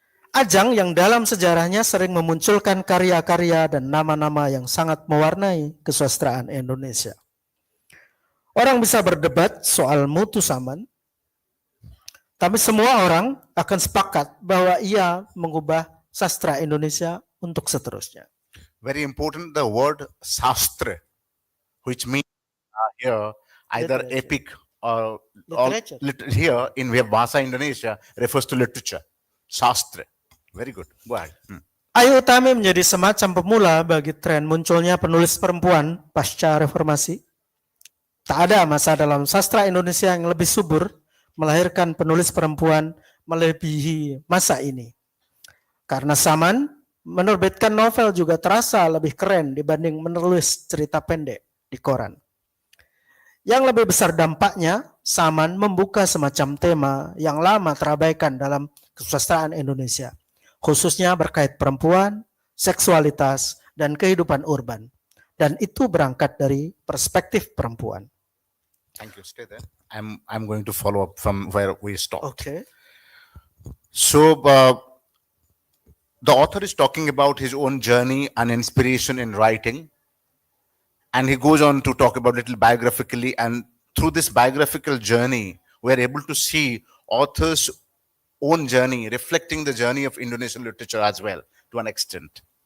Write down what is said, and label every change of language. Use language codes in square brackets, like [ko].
[id] Ajang yang dalam sejarahnya sering memunculkan karya-karya dan nama-nama yang sangat mewarnai kesusastraan Indonesia. Orang bisa berdebat soal mutu Saman, tapi semua orang akan sepakat bahwa ia mengubah sastra Indonesia untuk seterusnya. [en] Very important, the word sastra, which means here either Literature. epic or Literature. here in Bahasa Indonesia refers to literature. Sastra. Very good. Go ahead. [id] Ayu Utami menjadi semacam pemula bagi tren munculnya penulis perempuan pasca reformasi. Tak ada masa dalam sastra Indonesia yang lebih subur melahirkan penulis perempuan melebihi masa ini. Karena Saman menerbitkan novel juga terasa lebih keren dibanding menulis cerita pendek di koran. Yang lebih besar dampaknya, Saman membuka semacam tema yang lama terabaikan dalam kesusastraan Indonesia, khususnya berkait perempuan, seksualitas, dan kehidupan urban. Dan itu berangkat dari perspektif perempuan. [en] Thank you. Stay there. I'm going to follow up from where we stopped. Okay. So The author is talking about his own journey and inspiration in writing, and he goes on to talk about little biographically, and through this biographical journey we are able to see author's own journey reflecting the journey of Indonesian literature as well to an extent.